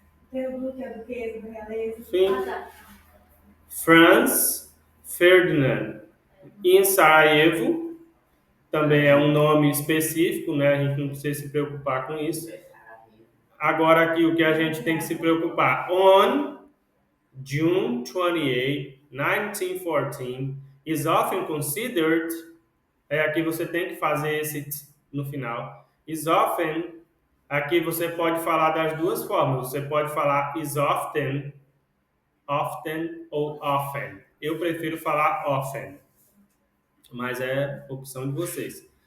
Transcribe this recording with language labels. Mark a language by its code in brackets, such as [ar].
[pt] Tem o duque, a duquesa, da realeza. Sim. Ah, tá. Franz Ferdinand. Em Sarajevo, também é um nome específico, né? A gente não precisa se preocupar com isso. Agora aqui o que a gente tem que se preocupar. [en] On June 28, 1914, is often considered... [pt] aqui você tem que fazer esse t no final. [en] Is often, [pt] aqui você pode falar das duas formas. Você pode falar [en] is often, [pt] often ou often. Eu prefiro falar often, mas é opção de vocês.